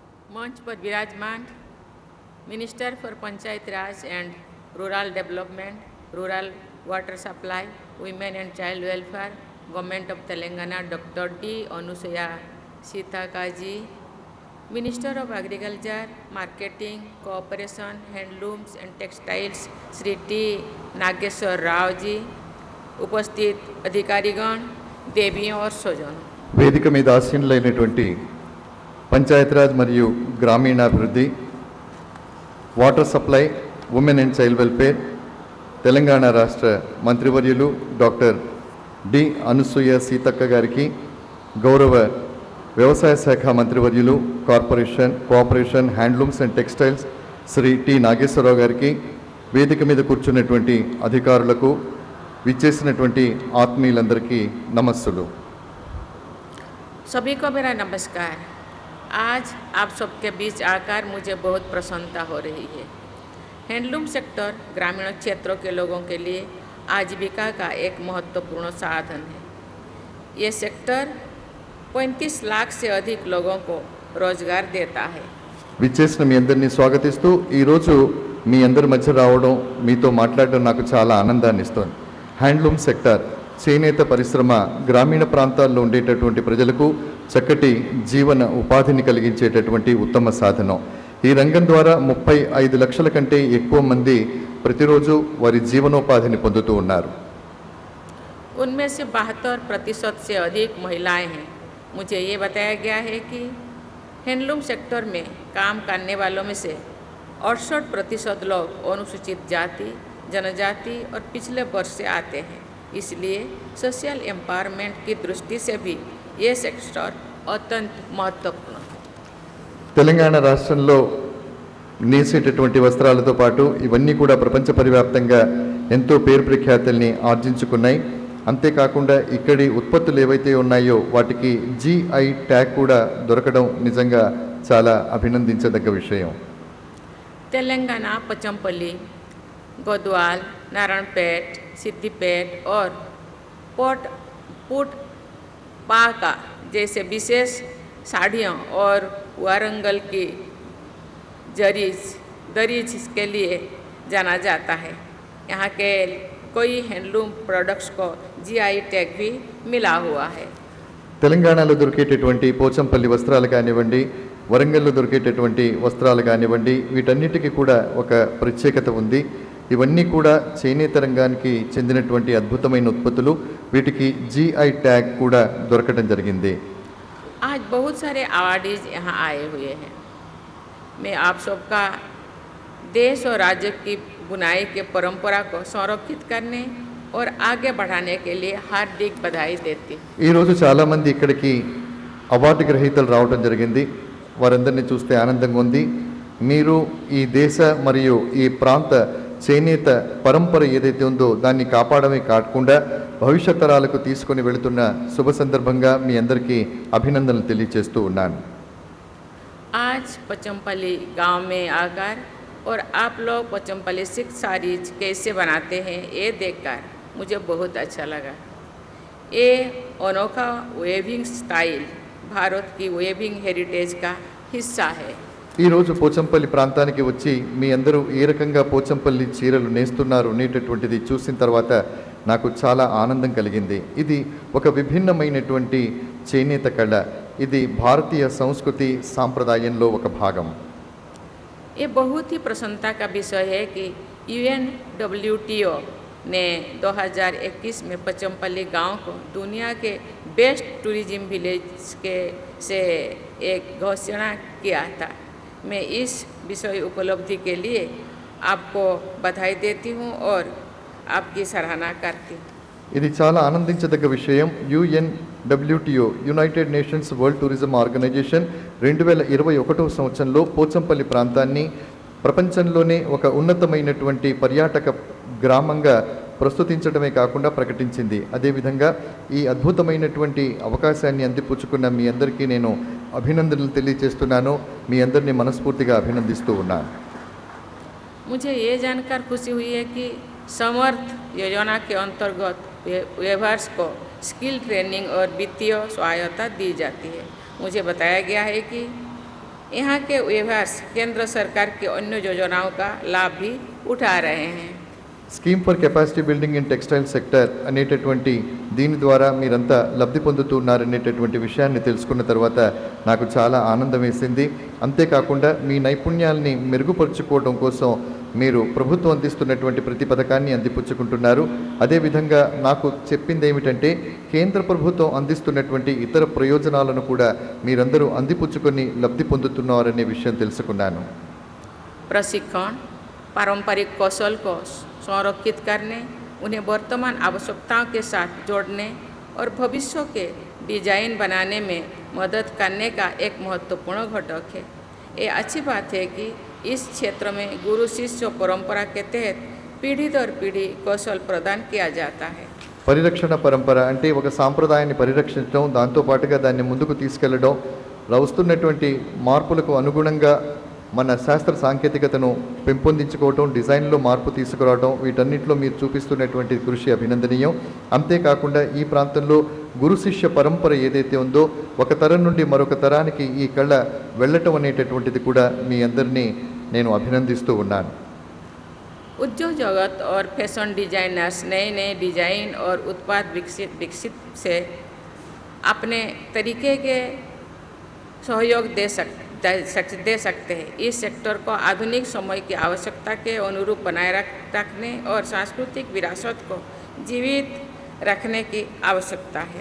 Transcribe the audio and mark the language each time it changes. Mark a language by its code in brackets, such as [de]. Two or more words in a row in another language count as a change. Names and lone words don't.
[hi] मंच पर विराजमान [en] Minister for Panchayat Raj and Rural Development, Rural Water Supply, Women and Child Welfare, Government of Telangana [hi] डॉक्टर डी अनुसुया सीता जी, [en] Minister of Agriculture, Marketing, Cooperation, Handlooms and Textiles [hi] श्री टी नागेश्वर राव जी, उपस्थित अधिकारीगण, देवियों और स्वजनों, [te] వేదిక మీద ఆసీనులైనటువంటి పంచాయతీరాజ్ మరియు గ్రామీణాభివృద్ధి, [en] water supply, Women and Child Welfare, [te] తెలంగాణ రాష్ట్ర మంత్రివర్యులు డాక్టర్ డి అనసూయ సీతక్క గారికి, గౌరవ వ్యవసాయ శాఖ మంత్రివర్యులు [en] Cooperation, Handlooms and Textiles [te] శ్రీ టి నాగేశ్వరరావు గారికి, వేదిక మీద కూర్చున్నటువంటి అధికారులకు, విచ్చేసినటువంటి ఆత్మీయులందరికీ నమస్సులు. [hi] सभी को मेरा नमस्कार। आज आप सबके बीच आकर मुझे बहुत प्रसन्नता हो रही है। [en] handloom sector [hi] ग्रामीण क्षेत्रों के लोगों के लिए आजीविका का एक महत्वपूर्ण साधन है। ये सेक्टर 35 लाख से अधिक लोगों को रोजगार देता है। [te] విచ్చేసిన మీ అందరినీ స్వాగతిస్తూ ఈరోజు మీ అందరి మధ్య రావడం, మీతో మాట్లాడడం నాకు చాలా ఆనందాన్ని ఇస్తుంది. [en] handloom sector, [te] చేనేత పరిశ్రమ గ్రామీణ ప్రాంతాల్లో ఉండేటటువంటి ప్రజలకు చక్కటి జీవన ఉపాధిని కలిగించేటటువంటి ఉత్తమ సాధనం. ఈ రంగం ద్వారా 35 లక్షల కంటే ఎక్కువ మంది ప్రతిరోజు వారి జీవనోపాధిని పొందుతూ ఉన్నారు. [hi] उनमें से 72% से अधिक महिलाएं हैं। मुझे ये बताया गया है कि [en] handloom sector [hi] में काम करने वालों में से 68% लोग अनुसूचित जाति, जनजाति और पिछले वर्ष से आते हैं। इसलिए [en] social empowerment [hi] की दृष्टि से भी ये सेक्टर अत्यंत महत्वपूर्ण है। [te] తెలంగాణ రాష్ట్రంలో నేసేటటువంటి వస్త్రాలతో పాటు ఇవన్నీ కూడా ప్రపంచ పరివ్యాప్తంగా ఎంతో పేరు ప్రఖ్యాతుల్ని ఆర్జించుకున్నాయి. అంతేకాకుండా ఇక్కడి ఉత్పత్తులు ఏవైతే ఉన్నాయో వాటికి [en] GI tag [te] కూడా దొరకడం నిజంగా చాలా అభినందించదగ్గ విషయం. [hi] तेलंगाना पचमपल्ली, गोदवाल, नारायणपेट, सिद्दीपेट और पुटपाका जैसे विशेष साड़ियों और वारंगल की दरीज के लिए जाना जाता है। यहाँ के कई [en] handloom products [hi] को [en] GI tag [hi] भी मिला हुआ है। [te] తెలంగాణలో దొరికేటటువంటి పోచంపల్లి వస్త్రాలు కానివ్వండి, వరంగల్లో దొరికేటటువంటి వస్త్రాలు కానివ్వండి, వీటన్నిటికీ కూడా ఒక ప్రత్యేకత ఉంది. ఇవన్నీ కూడా చేనేత రంగానికి చెందినటువంటి అద్భుతమైన ఉత్పత్తులు. వీటికి [en] GI tag [te] కూడా దొరకడం జరిగింది. [hi] आज बहुत सारे अवार्डीज यहाँ आए हुए हैं। मैं आप सबका देश और राज्य की बुनाई के परंपरा को संरक्षित करने और आगे बढ़ाने के लिए हार्दिक बधाई देती हूँ। [te] ఈరోజు చాలామంది ఇక్కడికి అవార్డు గ్రహీతలు రావడం జరిగింది. వారందరినీ చూస్తే ఆనందంగా ఉంది. మీరు ఈ దేశ మరియు ఈ ప్రాంత చేనేత పరంపర ఏదైతే ఉందో దాన్ని కాపాడమే కాకుండా భవిష్యత్ తరాలకు తీసుకొని వెళుతున్న శుభ సందర్భంగా మీ అందరికీ అభినందనలు తెలియజేస్తూ ఉన్నాను. [hi] आज पचमपल्ली गांव में आकर और आप लोग पचमपल्ली [en] silk sarees [hi] कैसे बनाते हैं ये देखकर मुझे बहुत अच्छा लगा। ये अनोखा [en] weaving style [hi] भारत की [en] weaving heritage [hi] का हिस्सा है। [te] ఈరోజు పోచంపల్లి ప్రాంతానికి వచ్చి మీ అందరూ ఏ రకంగా పోచంపల్లి చీరలు నేస్తున్నారు అనేటటువంటిది చూసిన తర్వాత నాకు చాలా ఆనందం కలిగింది. ఇది ఒక విభిన్నమైనటువంటి చేనేత కళ. ఇది భారతీయ సంస్కృతి సాంప్రదాయంలో ఒక భాగం. [hi] ये बहुत ही प्रसन्नता का विषय है कि UNWTO ने 2021 में पचमपल्ली गांव को दुनिया के [en] best tourism village [hi] से एक घोषणा किया था। मैं इस विषय उपलब्धि के लिए आपको बधाई देती हूँ और आपकी सराहना करती हूँ. [te] ఇది చాలా ఆనందించదగ్గ విషయం. UNWTO [en] United Nations World Tourism Organization [te] 2021 సంవత్సరంలో పోచంపల్లి ప్రాంతాన్ని ప్రపంచంలోనే ఒక ఉన్నతమైనటువంటి పర్యాటక గ్రామంగా ప్రస్తుతించడమే కాకుండా ప్రకటించింది. అదేవిధంగా ఈ అద్భుతమైనటువంటి అవకాశాన్ని అందిపుచ్చుకున్న మీ అందరికీ నేను అభినందనలు తెలియజేస్తున్నాను. మీ అందరినీ మనస్ఫూర్తిగా అభినందిస్తూ ఉన్నాను. [hi] मुझे ये जानकर खुशी हुई है कि समर्थ योजना के अंतर्गत वेवर्स को [en] skill training [hi] और वित्तीय सहायता दी जाती है। मुझे बताया गया है कि यहाँ के व्यवहार्स केंद्र सरकार की अन्य योजनाओं का लाभ भी उठा रहे हैं। [en] Scheme for Capacity Building in Textile Sector [te] అనేటటువంటి దీని ద్వారా మీరంతా లబ్ధి పొందుతున్నారనేటటువంటి విషయాన్ని తెలుసుకున్న తర్వాత నాకు చాలా ఆనందం వేసింది. అంతేకాకుండా మీ నైపుణ్యాల్ని మెరుగుపరుచుకోవడం కోసం మీరు ప్రభుత్వం అందిస్తున్నటువంటి ప్రతి పథకాన్ని అందిపుచ్చుకుంటున్నారు. అదేవిధంగా నాకు చెప్పింది ఏమిటంటే కేంద్ర ప్రభుత్వం అందిస్తున్నటువంటి ఇతర ప్రయోజనాలను కూడా మీరందరూ అందిపుచ్చుకొని లబ్ధి పొందుతున్నారనే విషయం తెలుసుకున్నాను. [hi] प्रशिक्षण पारंपरिक कौशल को संरक्षित करने, उन्हें वर्तमान आवश्यकताओं के साथ जोड़ने और भविष्य के डिजाइन बनाने में मदद करने का एक महत्वपूर्ण घटक है। ये अच्छी बात है कि इस क्षेत्र में गुरु शिष्य परंपरा के तहत पीढ़ी दर पीढ़ी कौशल प्रदान किया जाता है। [te] పరిరక్షణ పరంపర అంటే ఒక సాంప్రదాయాన్ని పరిరక్షించడం, దాంతోపాటుగా దాన్ని ముందుకు తీసుకెళ్లడం, వస్తున్నటువంటి మార్పులకు అనుగుణంగా మన శాస్త్ర సాంకేతికతను పెంపొందించుకోవటం, డిజైన్లో మార్పు తీసుకురావడం, వీటన్నిటిలో మీరు చూపిస్తున్నటువంటి కృషి అభినందనీయం. అంతేకాకుండా ఈ ప్రాంతంలో గురు శిష్య పరంపర ఏదైతే ఉందో ఒక తరం నుండి మరొక తరానికి ఈ కళ వెళ్ళటం అనేటటువంటిది కూడా మీ అందరినీ నేను అభినందిస్తూ ఉన్నాను. [hi] उद्योग जगत और [en] fashion designers [hi] नए नए डिजाइन और उत्पाद विकसित से अपने तरीके के सहयोग दे सकते हैं। इस सेक्टर को आधुनिक समय की आवश्यकता के अनुरूप बनाए रखने और सांस्कृतिक विरासत को जीवित रखने की आवश्यकता है।